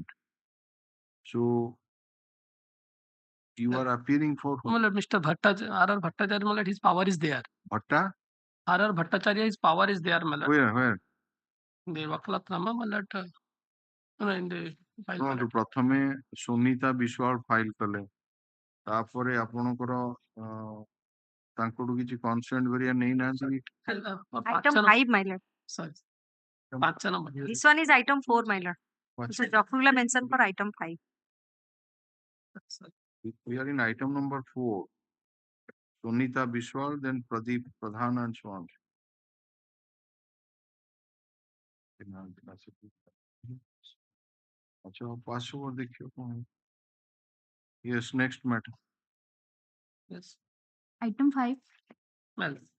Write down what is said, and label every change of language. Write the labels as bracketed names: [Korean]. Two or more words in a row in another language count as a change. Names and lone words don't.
[English] So you are appearing for Mr. Bhattacharya, R.R. Bhattacharya, his power is there. Bhatta? R.R. Bhattacharya, his power is there. Where? The Vaklatnama, in the file. [Odia] ଶୁଣନ୍ତୁ ପ୍ରଥମେ ସୁନିତା ବିଶ୍ୱାଳ ଫାଇଲ କଲେ ତାପରେ ଆପଣଙ୍କର ତାଙ୍କଠୁ କିଛି କନସେଣ୍ଟ ଭରିଆ ନେଇନାହାନ୍ତି [English] Item 5, my lord. Sorry. This one is item 4, my lord. So Jafrullah mentioned for item 5. We are in item number 4. Sunita Biswal, then Pradeep Pradhan and so on. अच्छा pass over [Hindi] देखियो कौन है [English] Yes, next matter. Yes. Item 5. Well,